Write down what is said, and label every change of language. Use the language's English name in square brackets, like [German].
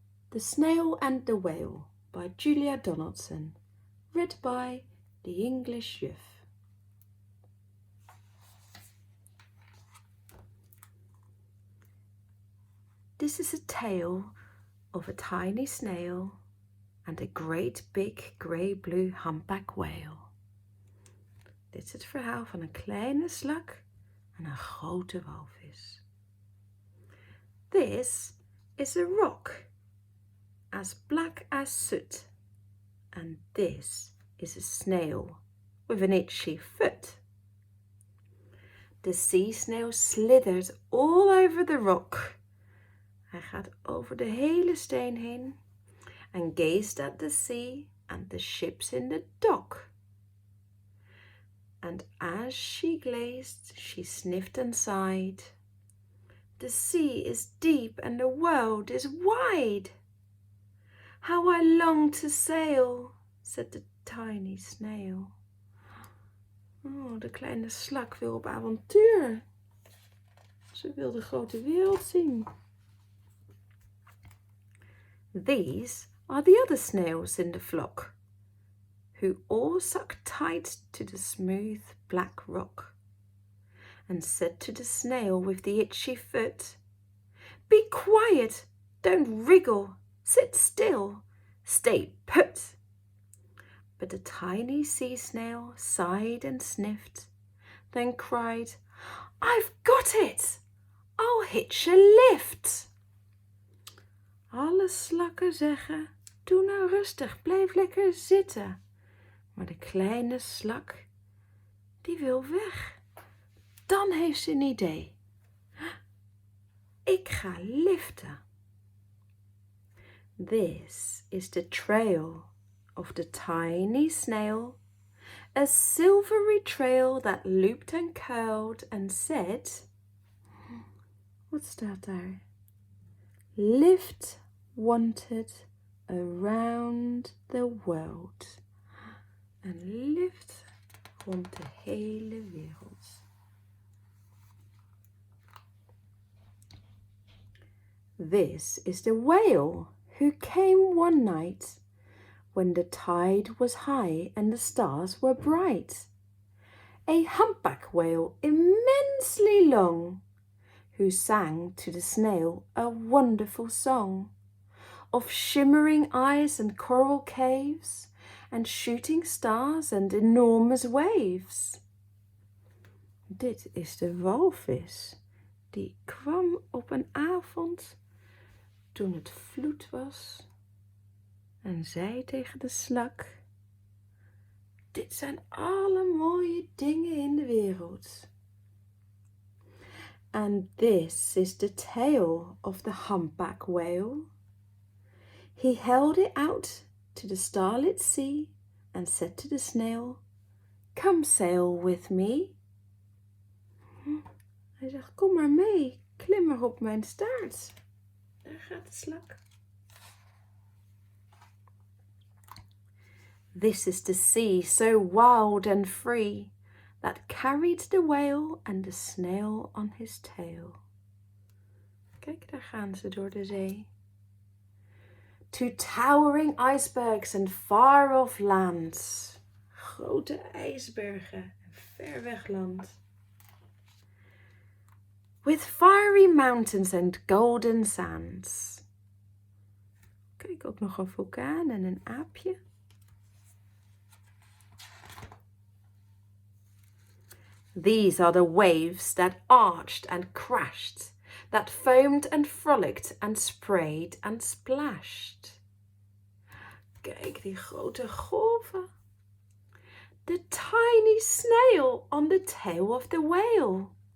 [English] The Snail and the Whale by Julia Donaldson, read by the English Juf. This is a tale of a tiny snail and a great big grey-blue humpback whale. [Dutch] Dit is het verhaal van een kleine slak en een grote walvis. [English] This is a rock as black as soot, and this is a snail with an itchy foot. The sea snail slithers all over the rock. [Dutch] Hij gaat over de hele steen heen [English] and gazed at the sea and the ships in the dock. And as she gazed, she sniffed and sighed. The sea is deep and the world is wide. How I long to sail, said the tiny snail. [Dutch] Oh, de kleine slak wil op avontuur. Ze wil de grote wereld zien. [English] These are the other snails in the flock, who all suck tight to the smooth black rock, and said to the snail with the itchy foot, "Be quiet, don't wriggle, sit still, stay put." But the tiny sea snail sighed and sniffed, then cried, "I've got it! I'll hitch a lift." [Dutch] Alle slakken zeggen, doe nou rustig, blijf lekker zitten. Maar de kleine slak, die wil weg. Dan heeft ze een idee. Ik ga liften. [English] This is the trail of the tiny snail, a silvery trail that looped and curled and said, [Dutch] wat staat daar? [English] Lift wanted around the world. [Dutch] Een lift rond de hele wereld. [English] This is the whale who came one night when the tide was high and the stars were bright. A humpback whale immensely long, who sang to the snail a wonderful song of shimmering eyes and coral caves and shooting stars and enormous waves. [Dutch] Dit is de walvis, die kwam op een avond toen het vloed was en zei tegen de slak, dit zijn alle mooie dingen in de wereld. [English] And this is the tail of the humpback whale. He held it out to the starlit sea and said to the snail, "Come sail with me." [Dutch] Hij zegt, kom maar mee, klim maar op mijn staart. Daar gaat de slak. [English] This is the sea so wild and free that carried the whale and the snail on his tail. [Dutch] Kijk, daar gaan ze door de zee. [English] To towering icebergs and far-off lands. [Dutch] Grote ijsbergen en ver weg land. [English] With fiery mountains and golden sands. [Dutch] Kijk, ook nog een vulkaan en een aapje. [English] These are the waves that arched and crashed, that foamed and frolicked and sprayed and splashed. [Dutch] Kijk, die grote golven. [English] The tiny snail on the tail of the whale.